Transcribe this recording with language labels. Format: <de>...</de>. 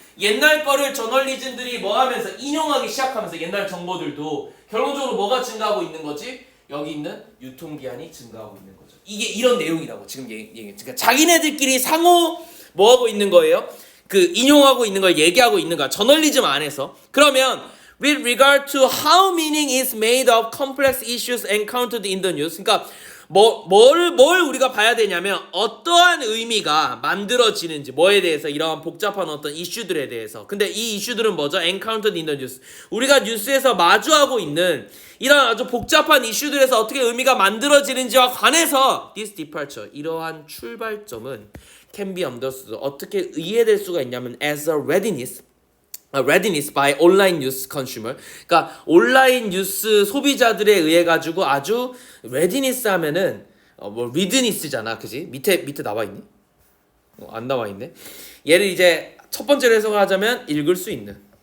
<ko>옛날 거를 저널리즘들이 뭐 하면서 인용하기 시작하면서 옛날 정보들도 결론적으로 뭐가 증가하고 있는 거지? 여기 있는 유통기한이 증가하고 있는 거죠. 이게 이런 내용이라고 지금 그러니까 자기네들끼리 상호 뭐 하고 있는 거예요? 그 인용하고 있는 걸 얘기하고 있는 거야. 저널리즘 안에서. 그러면</ko> <en>with regard to how meaning is made of complex issues encountered in the news.</en> <ko>그러니까 뭘 우리가 봐야 되냐면 어떠한 의미가 만들어지는지 뭐에 대해서 이러한 복잡한 어떤 이슈들에 대해서. 근데 이 이슈들은 뭐죠?</ko> <en>encountered in the news.</en> <ko>우리가 뉴스에서 마주하고 있는 이런 아주 복잡한 이슈들에서 어떻게 의미가 만들어지는지와 관해서</ko> <en>this departure,</en> <ko>이러한 출발점은</ko> <en>can be understood,</en> <ko>어떻게 이해될 수가 있냐면</ko> <en>as a readiness, readiness by online news consumer.</en> <ko>그러니까 온라인 뉴스 소비자들에 의해 가지고 아주 readiness 하면은 뭐 readiness잖아, 그지? 밑에 나와 있니? 안 나와 있네. 얘를 이제 첫 번째로 해석하자면 읽을 수 있는.</ko>